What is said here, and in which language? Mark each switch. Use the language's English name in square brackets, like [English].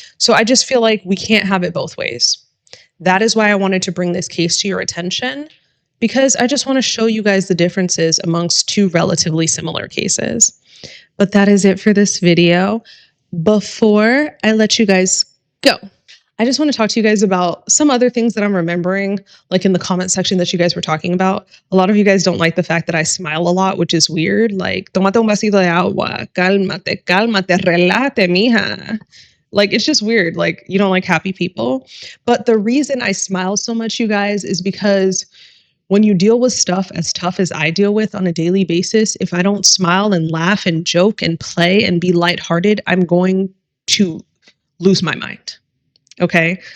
[English] So I just feel like we can't have it both ways. That is why I wanted to bring this case to your attention, because I just want to show you guys the differences amongst two relatively similar cases. But that is it for this video. Before I let you guys go, I just want to talk to you guys about some other things that I'm remembering, like in the comment section that you guys were talking about. A lot of you guys don't like the fact that I smile a lot, which is weird. [Spanish] Like, tómate un vasito de agua, cálmate, cálmate, relájate, mija. [English] Like, it's just weird. Like, you don't like happy people. But the reason I smile so much, you guys, is because when you deal with stuff as tough as I deal with on a daily basis, if I don't smile and laugh and joke and play and be lighthearted, I'm going to lose my mind. Okay?